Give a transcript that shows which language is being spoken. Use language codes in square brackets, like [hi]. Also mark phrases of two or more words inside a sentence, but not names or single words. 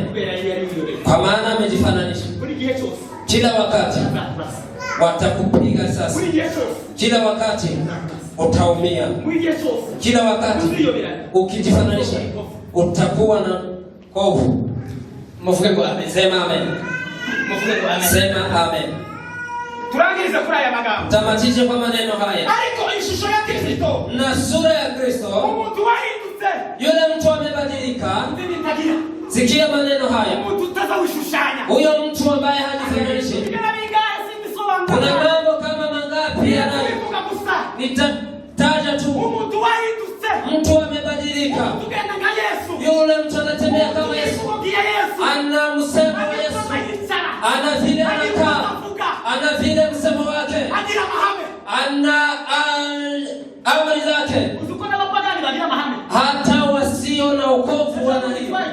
[sw] Kwa maana amejifananisha. Kila wakati watakupiga sasa. Kila wakati utaumia. Kila wakati ukijifananisha utakuwa na hofu. [rn] Mvuge amen. [sw] Sema amen. Sema amen. [rn] Turangiriza kuri aya magambo. [sw] Tamatisha kwa maneno haya. [rn] Ariko ishusho ya Kristo. [sw] Na sura ya Kristo. [rn] Umuntu wahindutse. [sw] Yule mtu amebadilika. Sikia maneno haya. [rn] Umuntu utazawushushanya. [sw] Huyo mtu ambaye hajifananishi. Kuna mambo kama mangapi yanayo? Nitataja tu. [rn] Umuntu wahindutse. [sw] Mtu amebadilika. Yule mtu anatembea kama Yesu. Ana msemo wa Yesu. Ana vile anakaa. Ana vile msemo wake. Ana amri zake. Hata wasio na wokovu wana hivyo.